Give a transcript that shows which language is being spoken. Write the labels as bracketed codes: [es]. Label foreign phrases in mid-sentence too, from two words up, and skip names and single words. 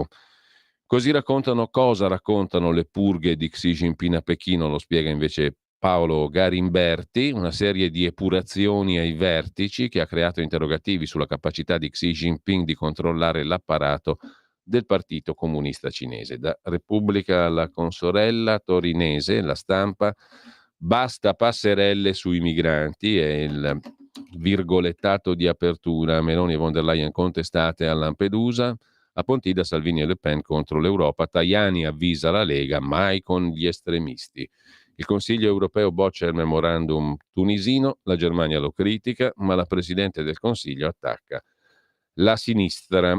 [it] Così cosa raccontano le purghe di Xi Jinping a Pechino, lo spiega invece Paolo Garimberti, una serie di epurazioni ai vertici che ha creato interrogativi sulla capacità di Xi Jinping di controllare l'apparato del Partito Comunista Cinese. Da Repubblica alla consorella torinese, La Stampa, basta passerelle sui migranti, è il virgolettato di apertura. Meloni e von der Leyen contestate a Lampedusa. A Pontida Salvini e Le Pen contro l'Europa, Tajani avvisa la Lega, mai con gli estremisti. Il Consiglio europeo boccia il memorandum tunisino, la Germania lo critica, ma la Presidente del Consiglio attacca la sinistra.